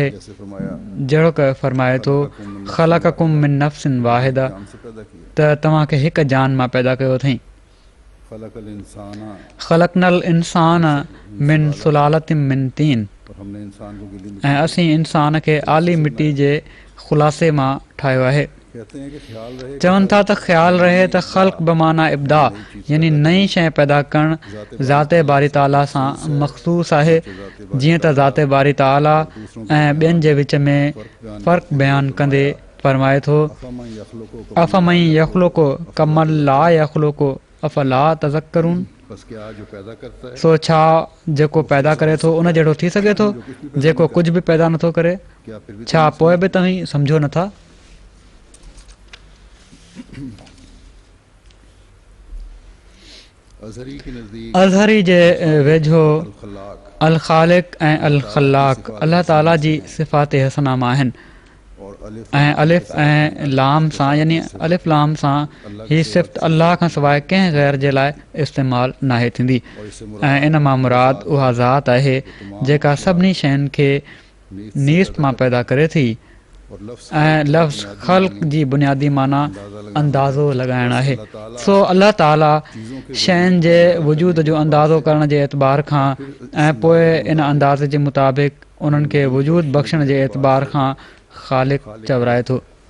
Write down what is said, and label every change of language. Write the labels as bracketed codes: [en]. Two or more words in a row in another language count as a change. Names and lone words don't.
[sd] जहिड़ो की फ़रमाए थो [ar] خلقكم من نفس واحدة, [sd] त तव्हांखे हिकु जान मां पैदा कयो अथई। [ar] خلقنا الإنسان من سلالة من طين, [sd] ऐं असीं इंसान खे आली मिटी जे ख़ुलासे मां ठाहियो आहे। [ur] کہتے ہیں کہ خیال رہے [sd] चवनि था त ख़्यालु रहे त ख़ल्क़ बमाना इब्दा यानी नई शइ पैदा करणु ज़ाते बारी ताला सां मख़सूस आहे जीअं त ज़ाते बारी ताला ऐं ॿियनि जे विच में फ़र्क़ु बयानु कंदे फ़रमाए थो [ar] أفمن يخلق أفمن يخلق كمن لا يخلق أفلا تذكرون [ur] بس کیا جو پیدا کرتا ہے [sd] सो छा जेको पैदा करे थो उन जहिड़ो थी सघे थो जेको कुझु बि पैदा नथो करे [ur] کیا پھر بھی [sd] छा पोइ बि तव्हीं सम्झो नथा [ur] ازہری کے نزدیک [sd] अज़हरी जे वेझो [ur] खलाक [sd] अल ख़ालिक़ ऐं अल ख़ल्लाक़ अल्लाह ताला जी सिफ़ात हसना मां आहिनि [ur] اور الف [sd] ऐं अलिफ़ ऐं लाम सां यानी अलिफ़ लाम सां हीअ सिफ़त अल्लाह खां सवाइ कंहिं ग़ैर जे लाइ इस्तेमालु नाहे थींदी [ur] اور اس سے [sd] ऐं इन मां मुराद उहा ज़ात आहे जेका सभिनी शयुनि खे नीस्त मां पैदा करे थी [ur] اور لفظ [sd] ऐं लफ़्ज़ ख़ल्क़ जी बुनियादी माना अंदाज़ो लॻाइणु आहे सो अल्लाह ताला शयुनि जे वजूद जो अंदाज़ो करण जे एतबार खां ऐं पोइ इन अंदाज़े जे मुताबिक़ उन्हनि खे वजूद बख़्शण जे एतबार खां ख़ालिक़ चवराए थो